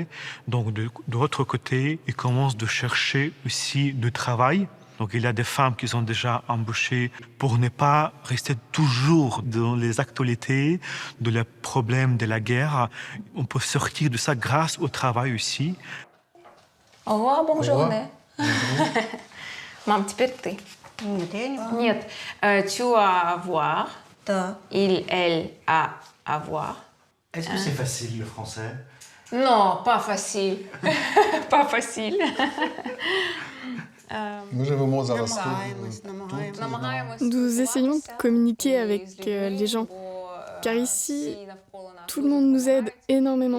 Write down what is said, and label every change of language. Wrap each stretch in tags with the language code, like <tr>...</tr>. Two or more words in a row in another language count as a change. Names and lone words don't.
<fr>Donc de l'autre côté, ils commencent de chercher aussi du travail. Donc il y a des femmes qui sont déjà embauchées pour ne pas rester toujours dans les actualités, de les problèmes de la guerre. On peut sortir de ça grâce au travail aussi. Au revoir, bonne journée.</fr> <ru>Мам, теперь ты. Нет, я не могу. Нет.</ru> <fr>Tu as avoir.</fr> <ru>Да.</ru> <fr>Il, elle, a avoir. Est-ce que c'est facile le français? Non, pas facile. Pas facile. Nous essayons de communiquer avec les gens, car ici, tout le monde nous aide énormément.</fr>